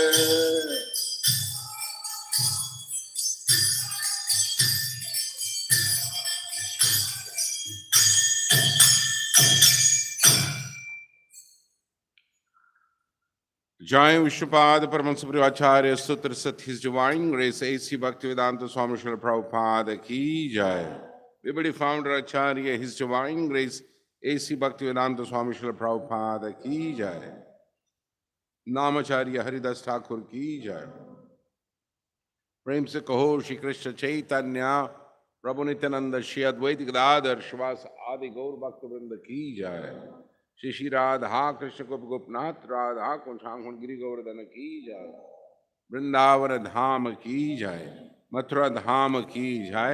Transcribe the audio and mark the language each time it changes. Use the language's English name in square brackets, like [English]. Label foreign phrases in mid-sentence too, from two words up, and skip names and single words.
[Hindi] जय विष्णुपाद परमहंस आचार्य Sutra Sat His Divine Grace A.C. भक्तिवेदान्त स्वामी श्रील प्रभुपाद की जय. [English] Everybody founder [Hindi] Acharya His Divine Grace A.C. भक्तिवेदान्त स्वामी श्रील प्रभुपाद की जय. नामाचार्य हरिदास ठाकुर की जय. प्रेम से कहो श्री कृष्ण चैतन्य प्रभु नित्यानंद श्री अद्वैत गदाधर श्रीवास आदि गौर भक्त वृंद की जय। श्री श्री राधा कृष्ण गोप गोपनाथ राधा कुंठांकुन गिरि गोवर्धन की जय। वृंदावन धाम की जय। मथुरा धाम की जय।